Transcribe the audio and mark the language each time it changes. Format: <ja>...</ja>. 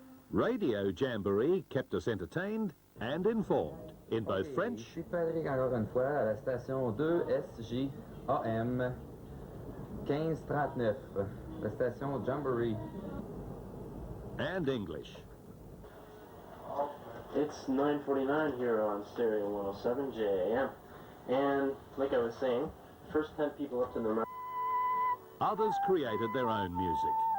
<en>Radio Jamboree kept us entertained and informed in both French</en> <fr>Je suis Patrick encore une fois à la station 2SJAM 1539, la station Jamboree.</fr> <en>and English. It's 9:49 here on Stereo 107 JAM, and like I was saying, first 10 people up to the mark. Others created their own music.</en>